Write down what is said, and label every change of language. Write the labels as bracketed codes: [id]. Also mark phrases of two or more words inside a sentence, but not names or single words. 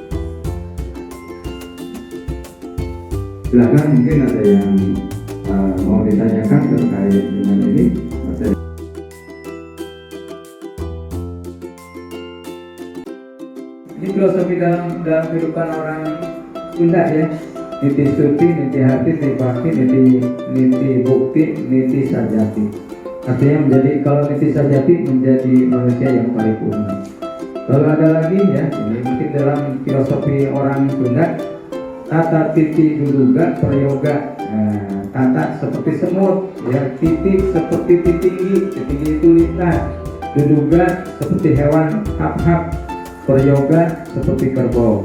[id] Silakan, mungkin ada yang mau ditanyakan terkait dengan ini. Ini filosofi dalam kehidupan orang Sunda, ya. [su] Niti suci, niti hati, niti bakti, niti bukti, niti sajati. [id] Artinya kalau niti sajati menjadi manusia yang paripurna. Lalu ada lagi, ya, ini mungkin dalam filosofi orang Sunda, [su] tata titi duduga prayoga. [id] Tata seperti semut, ya, titik seperti titinggi itu lintah, duduga seperti hewan hap-hap, prayoga seperti kerbau.